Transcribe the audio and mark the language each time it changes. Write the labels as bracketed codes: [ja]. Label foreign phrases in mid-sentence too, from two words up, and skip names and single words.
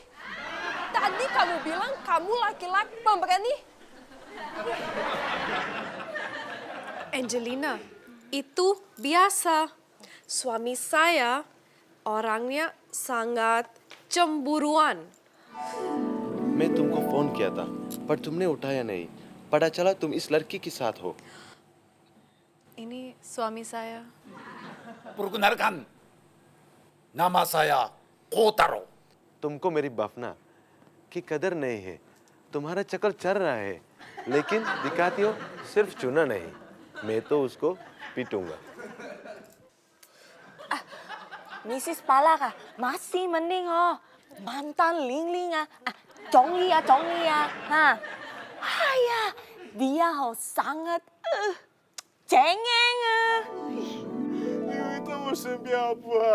[id] Tadi kamu bilang kamu laki-laki pemberani. Angelina, itu biasa. Suami saya orangnya sangat cemburuan. [hi] मैं तुमको फोन किया था पर तुमने उठाया नहीं पता चला तुम इस लड़की के साथ हो [id] Ini suami saya. Perkenalkan, nama saya Kotaro. [hi] तुमको मेरी बाफना की कदर नहीं है तुम्हारा चक्कर चल रहा है लेकिन दिखाती हो सिर्फ चुना नहीं मैं तो उसको पीटूंगा [id] Mrs. Palaka, masih mending oh. Mantan Ling Ling ah. Chongli ah. Ha. Haya, dia oh sangat cengeng ah. Itu musim apa?